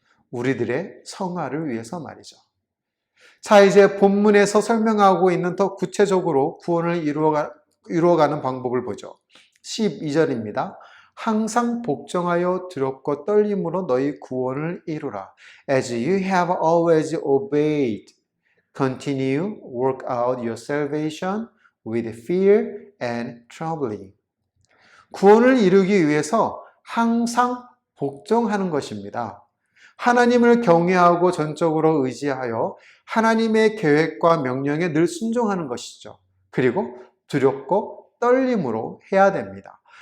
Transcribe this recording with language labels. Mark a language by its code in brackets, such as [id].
[ko] 우리들의 성화를 위해서 말이죠. 자, 이제 본문에서 설명하고 있는 더 구체적으로 구원을 이루어가는 방법을 보죠. 12절입니다. 항상 복종하여 두렵고 떨림으로 너희 구원을 이루라. [en] As you have always obeyed, continue work out your salvation with fear and trembling. [ko] 구원을 이루기 위해서 항상 복종하는 것입니다. 하나님을 경외하고 전적으로 의지하여 하나님의 계획과 명령에 늘 순종하는 것이죠. 그리고 두렵고 떨림으로 해야 됩니다.